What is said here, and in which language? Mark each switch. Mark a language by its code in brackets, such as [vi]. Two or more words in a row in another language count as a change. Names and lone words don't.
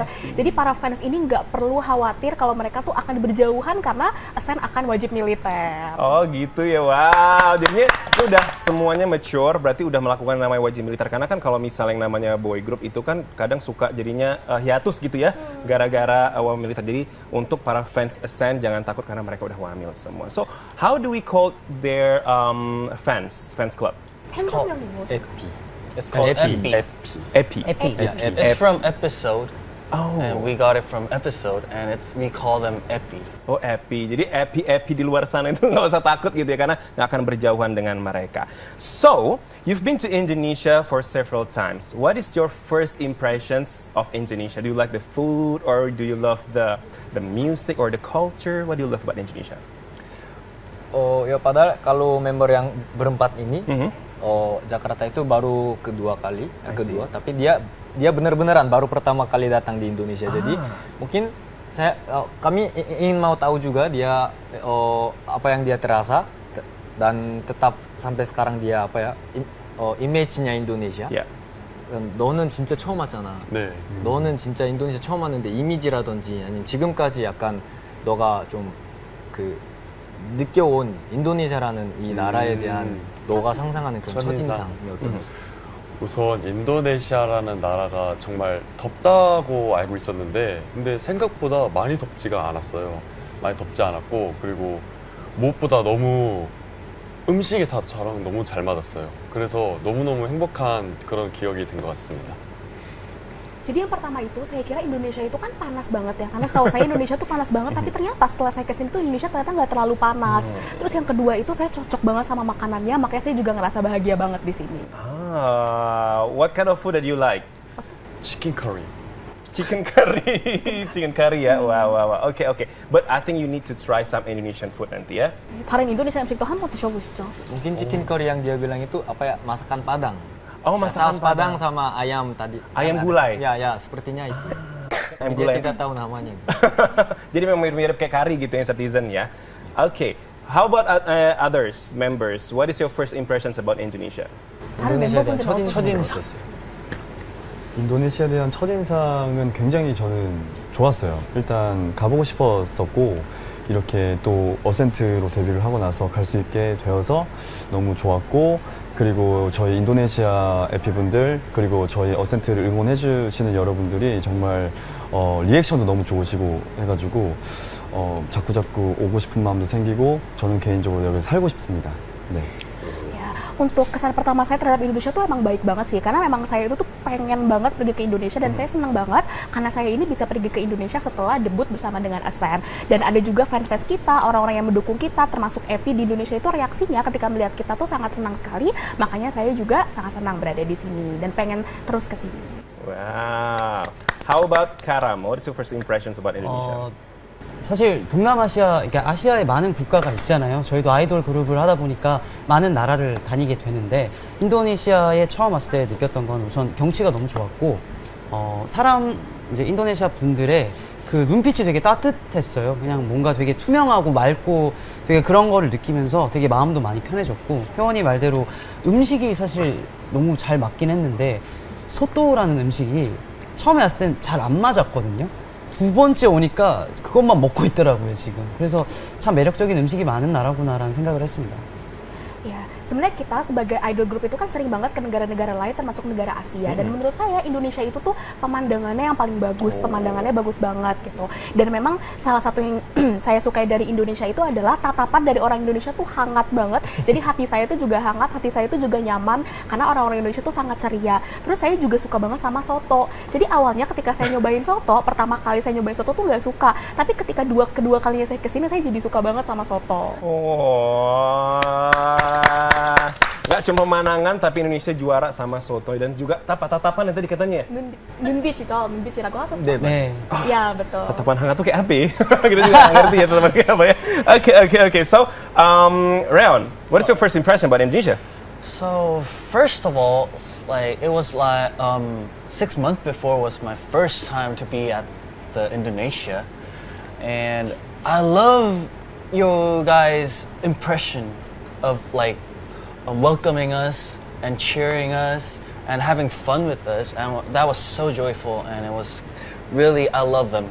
[id] Jadi para fans ini nggak perlu khawatir kalau mereka tuh akan berjauhan karena ASEN akan wajib militer. Oh gitu ya, wow. Jadinya itu udah semuanya mature, berarti udah melakukan namanya wajib militer. Karena kan kalau misalnya yang namanya [en] boy group [id] itu kan kadang suka jadinya hiatus gitu ya, gara-gara wamil militer. Jadi untuk para fans ASEN jangan takut karena mereka udah wamil semua. [en] So how do we call their fans club? It's called 에피. It's called Epi. Epi. Epi. It's from episode. Oh. And we got it from episode, and we call them Epi. Oh, Epi. [id] Jadi Epi di luar sana itu nggak usah takut gitu ya, karena nggak akan berjauhan dengan mereka. [en] So, you've been to Indonesia for several times. What is your first impressions of Indonesia? Do you like the food, or do you love the music or the culture? What do you love about Indonesia? [id] Ya padahal kalau member yang berempat ini, Jakarta itu baru kedua, tapi dia benar-benaran baru pertama kali datang di Indonesia. Jadi mungkin kami ingin mau tahu juga dia apa yang dia terasa dan tetap sampai sekarang dia image-nya Indonesia. [ko] 너는 진짜 처음 왔잖아. 네. 너는 진짜 인도네시아 처음 왔는데 이미지라든지 아니면 지금까지 약간 너가 좀 느껴온 인도네시아라는 이 나라에 대한 너가 상상하는 그런 첫인상이 어떤지? 우선 인도네시아라는 나라가 정말 덥다고 알고 있었는데 근데 생각보다 많이 덥지가 않았어요. 많이 덥지 않았고 그리고 무엇보다 너무 음식이 다 저랑 너무 잘 맞았어요. 그래서 너무너무 행복한 그런 기억이 된 것 같습니다. [id] Jadi yang pertama itu saya kira Indonesia itu kan panas banget ya, karena setahu saya Indonesia tuh panas banget, tapi ternyata setelah saya kesini tuh Indonesia ternyata nggak terlalu panas. Terus yang kedua itu saya cocok banget sama makanannya, makanya saya juga ngerasa bahagia banget di sini. [en] What kind of food that you like? [ko] 치킨 커리. [en] Chicken curry, chicken curry ya. Wow. Okay. But I think you need to try some Indonesian food [id] nanti ya. [ko] 다른 인도네시아 음식도 한번 드셔보시죠. [id] mungkin [en] chicken curry [id] yang dia bilang itu apa ya, masakan Padang. Oh, masakan Saus Padang sama ayam tadi. Ayam gulai? Ya, sepertinya itu. Ayam Dia gulai. tidak tahu namanya. Jadi memang mirip-mirip kayak curry gitu yang citizen ya. [en] Okay. How about others, members? What is your first impressions about Indonesia? [ko] 인도네시아에 대한 멤버분들은 첫인상 어땠어요? 인도네시아에 대한 첫인상은 굉장히 저는 좋았어요. 일단 가보고 싶었었고 이렇게 또 어센트로 데뷔를 하고 나서 갈 수 있게 되어서 너무 좋았고 그리고 저희 인도네시아 에피분들 그리고 저희 어센트를 응원해 주시는 여러분들이 정말 리액션도 너무 좋으시고 해가지고 자꾸자꾸 오고 싶은 마음도 생기고 저는 개인적으로 여기 살고 싶습니다. 네. [id] Untuk kesan pertama saya terhadap Indonesia tuh emang baik banget sih, karena memang saya itu tuh pengen banget pergi ke Indonesia dan saya senang banget karena saya ini bisa pergi ke Indonesia setelah debut bersama dengan Ascent. Dan ada juga fanfest kita, orang-orang yang mendukung kita, termasuk Epi di Indonesia itu reaksinya ketika melihat kita tuh sangat senang sekali, makanya saya juga sangat senang berada di sini dan pengen terus ke sini. [en] Wow. How about Karam? What is your first impressions about Indonesia? [ko] 사실 동남아시아, 그러니까 아시아에 많은 국가가 있잖아요. 저희도 아이돌 그룹을 하다 보니까 많은 나라를 다니게 되는데 인도네시아에 처음 왔을 때 느꼈던 건 우선 경치가 너무 좋았고 이제 인도네시아 분들의 그 눈빛이 되게 따뜻했어요. 그냥 뭔가 되게 투명하고 맑고 되게 그런 거를 느끼면서 되게 마음도 많이 편해졌고 효원이 말대로 음식이 사실 너무 잘 맞긴 했는데 소또라는 음식이 처음에 왔을 땐 잘 안 맞았거든요. 두 번째 오니까 그것만 먹고 있더라고요, 지금. 그래서 참 매력적인 음식이 많은 나라구나라는 생각을 했습니다. [id] Ya, sebenarnya kita sebagai [en] idol group [id] itu kan sering banget ke negara-negara lain termasuk negara Asia dan menurut saya Indonesia itu tuh pemandangannya yang paling bagus, pemandangannya bagus banget gitu. Dan memang salah satu yang saya sukai dari Indonesia itu adalah tatapan dari orang Indonesia tuh hangat banget. Jadi hati saya tuh juga hangat, hati saya tuh juga nyaman karena orang-orang Indonesia tuh sangat ceria. Terus saya juga suka banget sama soto. Jadi awalnya ketika saya nyobain soto, pertama kali saya nyobain soto tuh nggak suka, tapi ketika kedua kalinya saya kesini saya jadi suka banget sama soto. Nggak cuma pemandangan tapi Indonesia juara sama soto dan juga tatapan yang tadi katanya. [ko] 눈빛이죠, 눈빛이라고 하셨죠? 네. [id] Ya betul. Tatapan hangat tuh kayak apa? Kita juga nggak ngerti ya tatapan kayak apa ya. [en] Okay. So, Reon, what is your first impression about Indonesia? So first of all, like it was like 6 months before was my first time to be at the Indonesia, and I love your guys' impression of like welcoming us and cheering us and having fun with us, and that was so joyful, and it was really, I love them.